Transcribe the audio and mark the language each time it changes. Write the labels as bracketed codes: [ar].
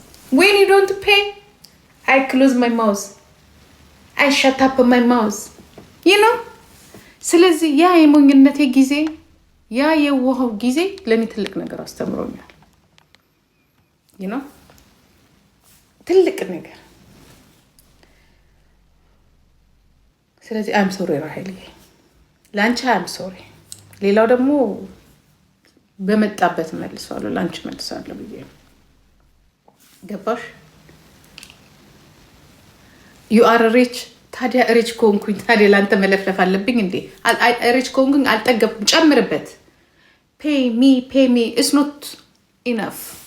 [en] When you don't pay I close my mouth. I shut up my mouth. You know? [am] ስለዚህ ያ የሞኝነቴ ጊዜ ያ የዋሃው ጊዜ ለእኔ ትልቅ ነገር አስተምሮኛል። [en] You know? [am] ትልቅ ነገር። ስለዚህ [en] I'm sorry [am] ራሄልዬ፣ ለአንቺ I'm sorry። ሌላው ደግሞ በመጣበት መልሰዋለሁ፣ ለአንቺ መልሰዋለሁ ብዬ ነው። ገባሽ? [en] You are rich። [am] ታዲያ ሪች ከሆንኩኝ ታዲያ ለአንተ መለፍለፍ አለብኝ እንዴ? ሪች ከሆንኩኝ አልጠገብኩም፣ ጨምርበት። [en] pay me it's not enough.